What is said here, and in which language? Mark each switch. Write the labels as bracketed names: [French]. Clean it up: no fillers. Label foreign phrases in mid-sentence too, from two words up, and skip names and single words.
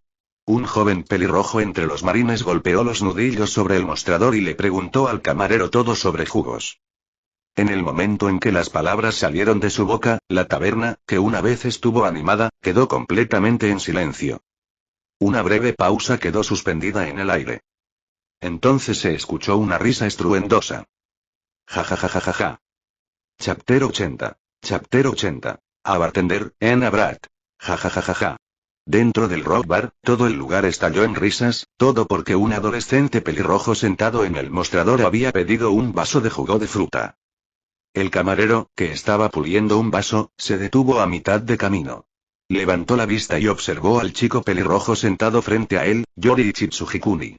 [Spanish] Un joven pelirrojo entre los marines golpeó los nudillos sobre el mostrador y le preguntó al camarero todo sobre jugos. En el momento en que las palabras salieron de su boca, la taberna, que una vez estuvo animada, quedó completamente en silencio. Una breve pausa quedó suspendida en el aire. Entonces se escuchó una risa estruendosa. Ja ja ja ja ja ja. [English] Chapter 80. Chapter 80. A bartender, [Spanish] Anna Brat. Ja ja ja ja ja. Dentro del rock bar, todo el lugar estalló en risas, todo porque un adolescente pelirrojo sentado en el mostrador había pedido un vaso de jugo de fruta. El camarero, que estaba puliendo un vaso, se detuvo a mitad de camino. Levantó la vista y observó al chico pelirrojo sentado frente a él, Yoriichi Tsujikuni.